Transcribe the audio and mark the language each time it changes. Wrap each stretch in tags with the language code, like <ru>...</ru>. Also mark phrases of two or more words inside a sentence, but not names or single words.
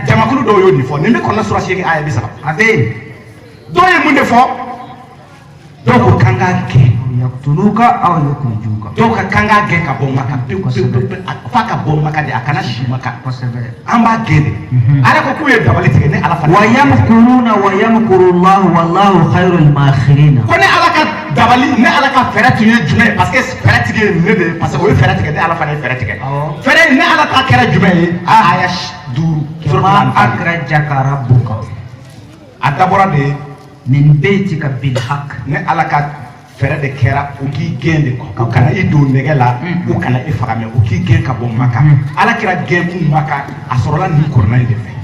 <bm>jamakulu dɔw y'o de fɔ nin bɛ kɔnɔna sura seegin aya 30 A bɛ yen. dɔw ye mun de fɔ dɔw ko k'an k'a gɛn</bm> <ar>يقتلوك أو يخرجوك.</ar> <bm>dɔw ka k'an k'a gɛn ka bɔ Maka pewu pewu pewu f'a ka bɔ Maka de a kana si Maka Kosɛbɛ. an b'a gɛn de ala ko k'u ye dabali tigɛ ni ala fana</bm> <ar>ويمكرون ويمكر الله والله خير الماكرين.</ar> <bm>ko ne ala ka dabali ne ala ka fɛɛrɛ tun ye jumɛn ye</bm> <fr>parce que</fr> <bm>fɛɛrɛ tigɛ ye ne de ye</bm> <fr>parce que</fr> <bm>o ye fɛɛrɛ tigɛ ne ala fana ye fɛɛrɛ tigɛ fɛɛrɛ ne ala ta kɛra jumɛn ye aya 5</bm> <ar>كما أخرجك ربك</ar> <bm>a dabɔra de</bm> <ar>من بيتك بالحق.</ar> <bm>ne ala ka fɛɛrɛ de kɛra u k'i gɛn de u kana i don nɛgɛ la u kana i faga mɛ u k'i gɛn ka bɔ Maka ala kɛra gɛn kun Maka a sɔrɔla nin kɔrɔna in de fɛ</bm>